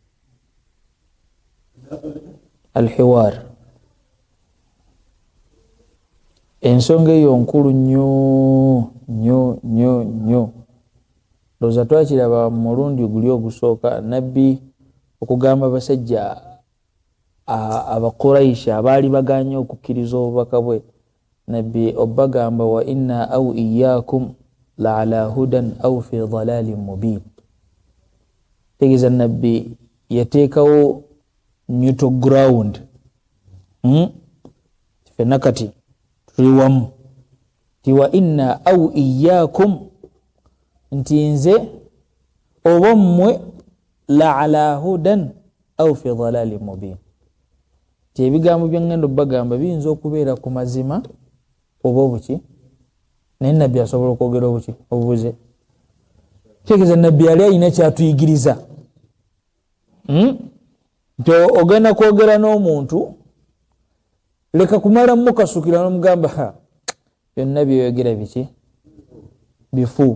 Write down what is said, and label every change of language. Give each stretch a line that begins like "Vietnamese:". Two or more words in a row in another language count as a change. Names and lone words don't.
Ganda: Alhiwar ensonga eyo nkulu nnyo. Looza twakiraba mu mulundi guli ogusooka nabbi okugamba abasajja Abakuraishi abaali baganye okukkiriza obubaka bwe. Nabbi obagamba
Arabic: وإنا أو إياكم لعلى هدى أو في ضلال مبين.
Ganda: Tegeeza nabbi yateekawo
English: neutral ground.
Ganda: Fenna kati tuli wamu ti
Arabic: وإنا أو إياكم
Ganda: nti nze oba mmwe
Arabic: لعلى هدى أو في ضلال مبين.
Ganda: Ebigambo byangendo bagamba biyinza okubeera ku mazima oba obuki. Naye nabbi asobola okwogera obuki obubuze. Kitegeeza nabbi yali alina kyatuyigiriza. Nti ogenda kwogera n'omuntu leka kumala mukasukira n'omugamba byonna byeyogera biki bifu.